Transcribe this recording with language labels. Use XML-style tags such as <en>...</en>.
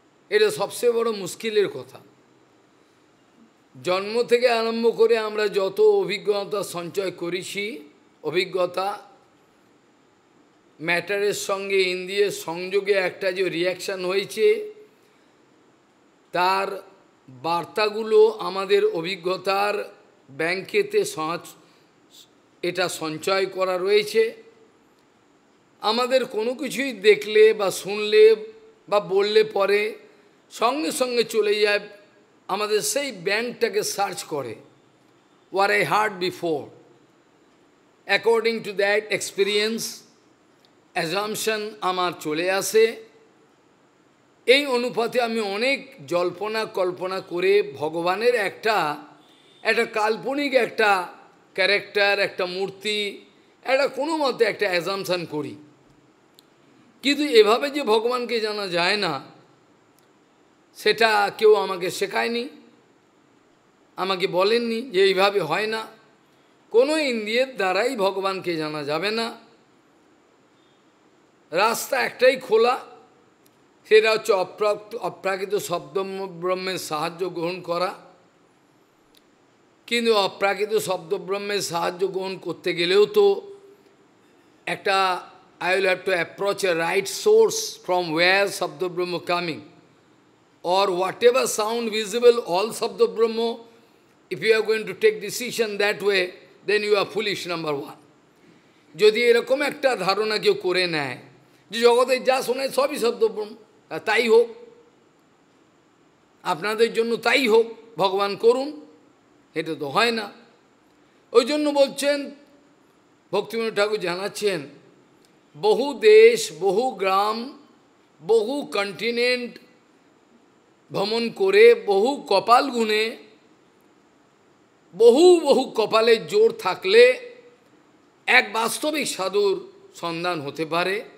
<bn>এটা সবচেয়ে বড় মুশকিলের কথা। জন্ম থেকে আরম্ভ করে আমরা যত অভিজ্ঞতা সঞ্চয় করেছি, অভিজ্ঞতা ম্যাটারের সঙ্গে ইন্দ্রিয়ের সংযোগে একটা যে রিয়াকশান হয়েছে, তার বার্তাগুলো আমাদের অভিজ্ঞতার ব্যাংকেতে এটা সঞ্চয় করা রয়েছে। আমাদের কোনো কিছুই দেখলে বা শুনলে বা বললে পরে সঙ্গে সঙ্গে চলে যায়, আমাদের সেই ব্যাংকটাকে সার্চ করে,</bn> <en>what I heard before. According to that experience, assumption</en> <bn>আমার চলে আসে। এই অনুপাতে আমি অনেক কল্পনা করে ভগবানের একটা কাল্পনিক একটা ক্যারেক্টার, একটা মূর্তি, একটা কোনো মতে একটা অ্যাজাম্পশন করি। কিন্তু এভাবে যে ভগবানকে জানা যায় না, সেটা কেউ আমাকে শেখায়নি, আমাকে বলেননি যে এইভাবে হয় না। কোনো ইন্দ্রিয়ের দ্বারাই ভগবানকে জানা যাবে না। রাস্তা একটাই খোলা, সেটা হচ্ছে অপ্রাকৃত শব্দ ব্রহ্মের সাহায্য গ্রহণ করা। কিন্তু অপ্রাকৃত শব্দ ব্রহ্মের সাহায্য গ্রহণ করতে গেলেও তো একটা</bn> <en>I will have to approach a right source from where Sabda Brahma coming, or whatever sound visible, all Sabda Brahma. If you are going to take decision that way, then you are foolish, number one.</en> <bn>যদি এরকম একটা ধারণা কেউ করে নেয় যে জগতে যা শোনে সবই শব্দ ব্রহ্ম, তাই হোক, আপনাদের জন্য তাই হোক, ভগবান করুন, এটা তো হয় না। ওই জন্য বলছেন, ভক্তিবিনোদ ঠাকুর জানাচ্ছেন, বহু দেশ, বহু গ্রাম, বহু কন্টিনেন্ট ভ্রমণ করে, বহু কপাল গুণে, বহু কপালের জোর থাকলে এক বাস্তবিক সাধুর সন্ধান হতে পারে।</bn>